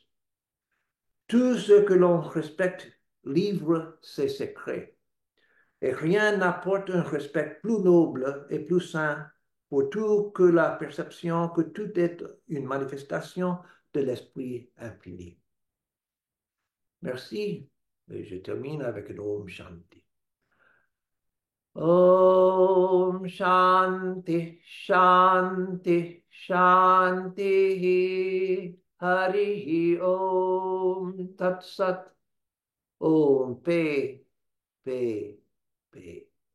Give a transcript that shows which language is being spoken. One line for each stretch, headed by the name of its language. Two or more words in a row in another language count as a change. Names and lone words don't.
French: Tout ce que l'on respecte livre ses secrets. Et rien n'apporte un respect plus noble et plus sain pour tout que la perception que tout est une manifestation de l'esprit infini. Merci. Et je termine avec un
Sanskrit: Om Shanti. Om Shanti, Shanti, Shanti. Hari Om Tat Sat. Om Pe, Pe, Pe.